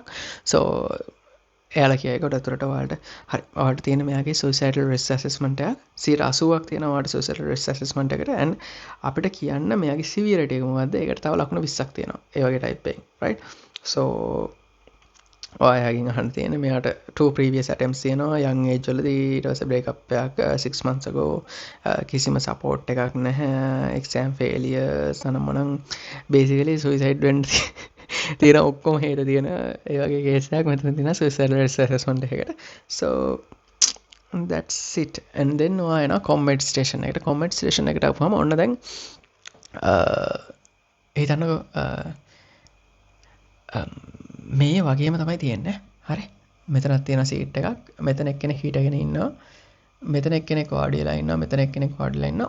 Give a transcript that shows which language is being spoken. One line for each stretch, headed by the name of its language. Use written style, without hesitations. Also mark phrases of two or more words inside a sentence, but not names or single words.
Sinhala: සෝ එයාලා කියයි කොට අතරට ඔයාලට හරි ඔයාලට තියෙන මෙයාගේ
English: suicidal risk assessment
Sinhala: එකක් 80ක් තියෙනවා ඔයාලට
English: suicidal risk assessment
Sinhala: එකට. and අපිට කියන්න මෙයාගේ සිවියරිටි එක මොකද්ද? ඒකට තව ලකුණු 20ක් තියෙනවා. ඒ වගේ ටයිප් එකකින්. right. so ඔයාගෙන් අහන්න තියෙන්නේ මෙයාට
English: 2 previous attempts
Sinhala: තියෙනවා
English: young age
Sinhala: වලදී. ඊට පස්සේ
English: break up
Sinhala: එකක්
English: 6 months ago.
Sinhala: කිසිම support එකක් නැහැ.
English: exam failures
Sinhala: අනම්මනම් basically suicide වෙන්න තියෙන ඔක්කොම හේතු තියෙන ඒ වගේ කේස් එකක් මෙතන තියෙන
English: suicide risk assessment
Sinhala: එකකට.
English: so that's it. and then
Sinhala: ඔයා එනවා
English: comment station එකට. comment station
Sinhala: එකට ආවම ඔන්න දැන් හිතන්නකෝ මේ වගේම තමයි තියෙන්නේ. හරි. මෙතනක් තියෙන සීට් එකක්. මෙතන එක්කෙනෙක් හිටගෙන ඉන්නවා. මෙතන එක්කෙනෙක් වාඩි වෙලා ඉන්නවා. මෙතන එක්කෙනෙක් වාඩි වෙලා ඉන්නවා.